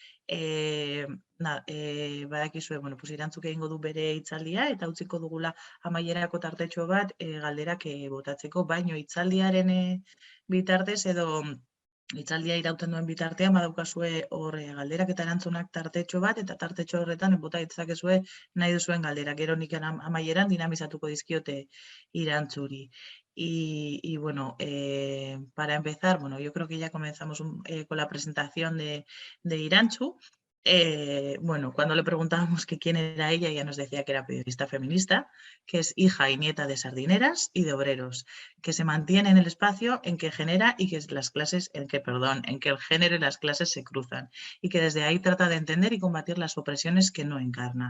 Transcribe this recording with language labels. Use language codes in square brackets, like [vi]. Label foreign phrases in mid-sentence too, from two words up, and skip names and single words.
[eu] Badakizue, Irantzuk egingo du bere hitzaldia eta utziko dugula amaierako tartetxo bat galderak botatzeko, baino hitzaldiaren bitartez edo hitzaldia irauten duen bitartean badaukazue hor galderak eta erantzunak tartetxo bat, eta tartetxo horretan bota ditzakezue nahi duzuen galderak. Gero nik amaieran dinamizatuko dizkiote Irantzuri. [es] Y bueno, para empezar, yo creo que ya comenzamos con la presentación de Irantzu. Cuando le preguntábamos que quién era ella, ella nos decía que era periodista feminista, que es hija y nieta de sardineras y de obreros, que se mantiene en el espacio en que genera y que en que el género y las clases se cruzan, y que desde ahí trata de entender y combatir las opresiones que no encarna.